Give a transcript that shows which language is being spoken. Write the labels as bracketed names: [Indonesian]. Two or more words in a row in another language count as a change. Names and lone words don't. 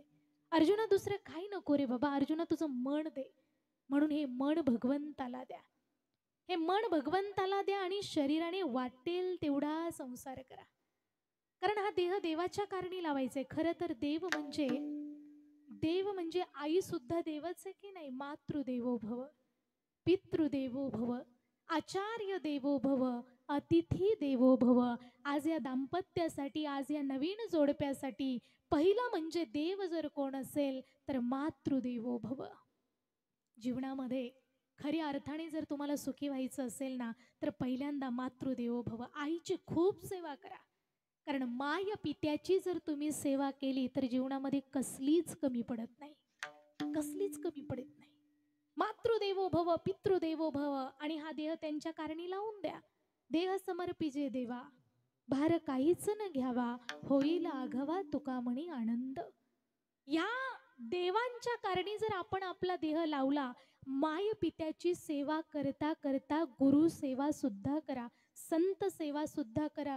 [Marathi] अर्जुना दुसरं काही नको रे बाबा, अर्जुना तुझं मन दे. म्हणून हे मन भगवंताला द्या, हे मन भगवंताला द्या आणि शरीराने वाटेल तेवढा संसार करा. कारण हा देह देवाच्या कारणी लावायचंय. खरं तर देव म्हणजे आई सुद्धा देवच आहे की नाही? [Sanskrit] मातृदेवो भव, पितृदेवो भव, आचार्य देवो भव, अतिथी देवो भव. [Marathi] आज या दाम्पत्यासाठी, आज या नवीन जोडप्यासाठी पहिला म्हणजे देव जर कोण असेल तर [Sanskrit] मातृदेवो भव. [Marathi] जीवनामध्ये खऱ्या अर्थाने जर तुम्हाला सुखी व्हायचं असेल ना, तर पहिल्यांदा [Sanskrit] मातृदेवो भव, [Marathi] आईची खूप सेवा करा. कारण माय पित्याची जर तुम्ही सेवा केली तर जीवनामध्ये कसलीच कमी पडत नाही, कसलीच कमी पडत नाही. [Sanskrit] मातृदेवो भव, पितृदेवो भव. [Marathi] आणि हा देह त्यांच्या कारणी लावून द्या. देह समर्पिजे देवा, भार काहीच न घ्यावा, होईल आघावा तुका म्हणी आनंद. या देवांच्या कारणी जर आपण आपला देह लावला, माय पित्याची सेवा करता करता गुरु सेवा सुद्धा करा, संत सेवा सुद्धा करा.